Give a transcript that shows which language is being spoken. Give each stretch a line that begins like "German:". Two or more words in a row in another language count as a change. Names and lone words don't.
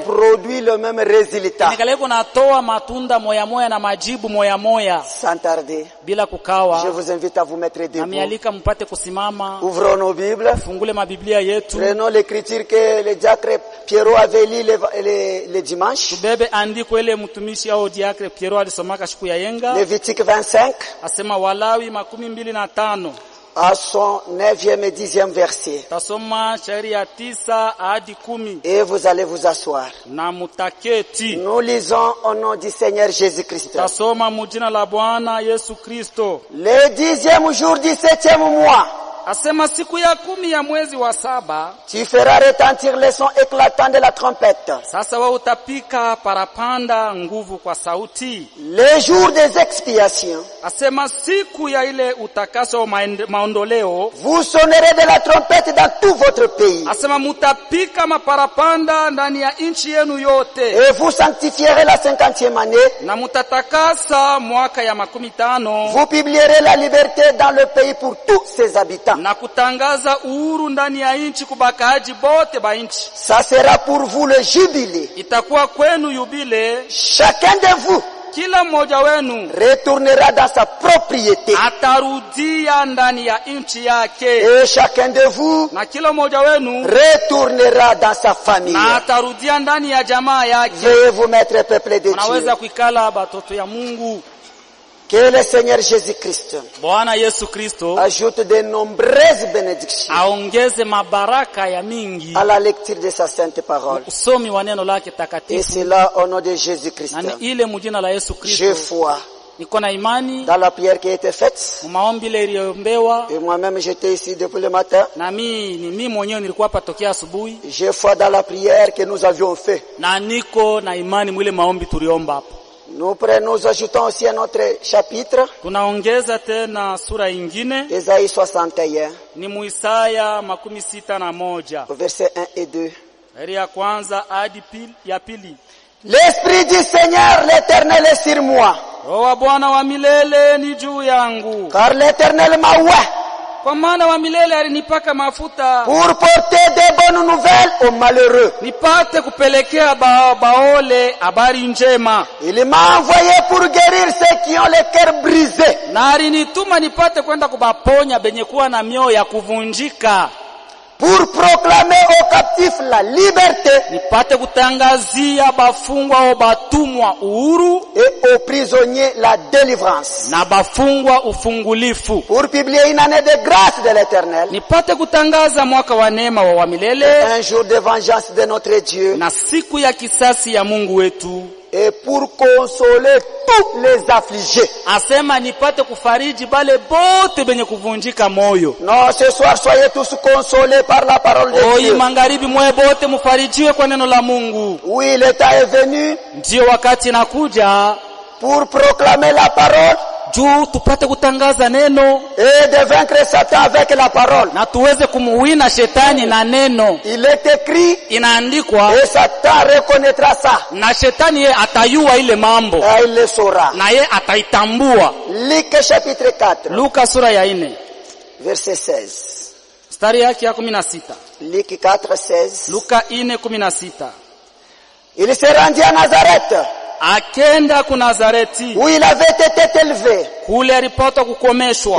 French: produit le même résultat.
Swahili: Nikaleko natoa matunda moya na majibu moya.
French: Sans tarder,
Swahili: Bila
French: je
Swahili: kukawa.
French: vous invite à vous mettre
Swahili: Na
French: debout.
Swahili: mialika mpate kusimama.
French: Ouvrons nos Bibles.
Swahili: Fungule mabiblia yetu.
French: Prenons l'écriture que le diacre Pierrot avait lu le dimanche.
Swahili: Tubebe andiko ile mtumishi au diakre Piero alisomaka siku ya yenga.
French: Lévitique 25.
Swahili: Asema Walawi 25.
French: À son 9e et 10e verset.
Swahili: Tasoma shairi ya 9 hadi 10.
French: Et vous allez vous asseoir.
Swahili: Na mutaketi.
French: Nous lisons au nom du Seigneur Jésus-Christ.
Swahili: Tasoma mujina la Bwana Yesu Kristo.
French: Le 10e jour du 7e mois.
Swahili: Asema siku ya 10 ya mwezi wa 7.
French: Tu feras retentir les sons éclatants de la trompette.
Swahili: Sasa wewe utapika parapanda nguvu kwa sauti.
French: Les jours des expiations.
Swahili: Asema siku ya ile utakaso maondoleo.
French: Vous sonnerez de la trompette dans tout votre pays.
Swahili: Asema mutapika maparapanda ndani ya nchi yenu yote.
French: Et vous sanctifierez la 50e année.
Swahili: Na mutatakasa mwaka ya 50.
French: Vous publierez la liberté dans le pays pour tous ses habitants.
Swahili: na kutangaza uhuru ndani ya nchi kubakaaji bote ba nchi.
French: Ça sera pour vous le jubilé.
Swahili: Itakuwa kwenu yubile.
French: Chacun de vous
Swahili: kila mmoja wenu
French: retournera dans sa propriété.
Swahili: Atarudia ndani ya nchi yake.
French: Et chacun de vous
Swahili: na kila mmoja wenu
French: retournera dans sa famille.
Swahili: Na atarudia ndani ya jamaa yake.
French: Veuillez vous mettre peuple de Dieu.
Swahili: Unaweza kuikala batoto ya Mungu.
French: Que le Seigneur Jésus-Christ
Swahili: Bwana Yesu Kristo
French: ajoute de nombreuses bénédictions
Swahili: aongeze mabaraka ya mingi
French: à la lecture de sa sainte parole.
Swahili: Usomi wa neno lake
French: Et
Swahili: takatifu.
French: cela au nom de Jésus-Christ.
Swahili: Na ile mjina la Yesu Kristo.
French: J'ai foi
Swahili: niko na imani
French: dans la prière qui a été faite.
Swahili: Maombi ile iliombewa.
French: Et moi-même j'étais ici depuis le matin.
Swahili: Na mimi mwenyewe nilikuwa hapa tokea asubuhi.
French: J'ai foi dans la prière que nous avions fait.
Swahili: Na niko na imani mwile maombi tuliomba hapa.
French: Nous ajoutons aussi un autre chapitre.
Swahili: Tunaongeza tena sura ingine.
French: Isaïe 61.
Swahili: Ni Isaya 61.
French: Verset 1 et 2.
Swahili: Aya ya kwanza hadi ya pili.
French: L'esprit du Seigneur l'Éternel est sur moi.
Swahili: Roho wa Bwana wa milele ni juu yangu.
French: Car l'Éternel m'a oint.
Swahili: Kwa maana wa milele alinipaka mafuta.
French: Pour porter des bonnes nouvelles aux malheureux.
Swahili: Nipate kupelekea baole habari njema.
French: Il m'a envoyé pour guérir ceux qui ont le cœur brisé.
Swahili: Na alinituma nipate kwenda kubaponya benye kuwa na mioyo ya kuvunjika.
French: Pour proclamer aux captifs la liberté.
Swahili: Nipate kutangazia bafungwa au batumwa uhuru.
French: Et aux prisonniers la délivrance.
Swahili: Na bafungwa ufungulifu.
French: Pour publier une année de grâce de l'Éternel.
Swahili: Nipate kutangaza mwaka wa neema wa milele.
French: Un jour de vengeance de notre Dieu.
Swahili: Na siku ya kisasi ya Mungu wetu.
French: Et pour consoler tous les affligés.
Swahili: Asema nipate kufariji bale bote benye kuvunjika moyo.
French: Non, ce soir soyez tous consolés par la parole de Dieu.
Swahili: Mangaribi mwe bote mufarijiwe kwa neno la Mungu.
French: Oui, le temps est venu.
Swahili: Ndio wakati nakuja.
French: Pour proclamer la parole.
Swahili: Juu tupate kutangaza neno.
French: Et de vaincre Satan avec la parole.
Swahili: Na tuweze kumuwina shetani na neno.
French: Il est écrit.
Swahili: Inaandikwa.
French: Et Satan reconnaîtra ça.
Swahili: Na shetani ye atayua ile mambo.
French: Et il le saura.
Swahili: Na ye ataitambua.
French: Luc chapitre 4.
Swahili: Luka sura ya 4.
French: Verset 16.
Swahili: Mstari yake ya 16.
French: Luc 4, 16.
Swahili: Luka 4:16.
French: Il se rendit à Nazareth.
Swahili: Akenda ku Nazareti.
French: Où il avait été élevé.
Swahili: Kule alipata kukomeshwa.